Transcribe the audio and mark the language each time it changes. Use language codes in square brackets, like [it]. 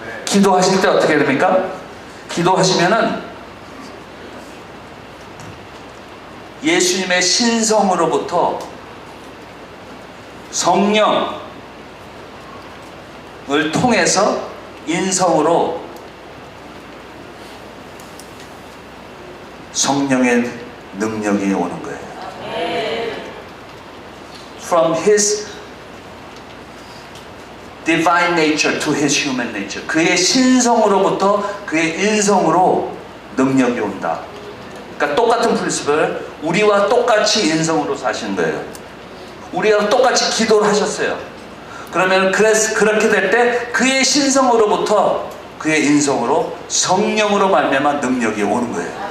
[ko] 기도하실 때 어떻게 됩니까? 기도하시면은 예수님의 신성으로부터 성령을 통해서 인성으로 성령의 능력이 오는 거예요. [en] From His divine nature to His human nature. [ko] 그의 신성으로부터 그의 인성으로 능력이 온다. 그러니까 똑같은 프린시플을 우리와 똑같이 인성으로 사시는 거예요. 우리와 똑같이 기도를 하셨어요. 그러면 그렇게 될 때 그의 신성으로부터 그의 인성으로 성령으로 말미암아 능력이 오는 거예요.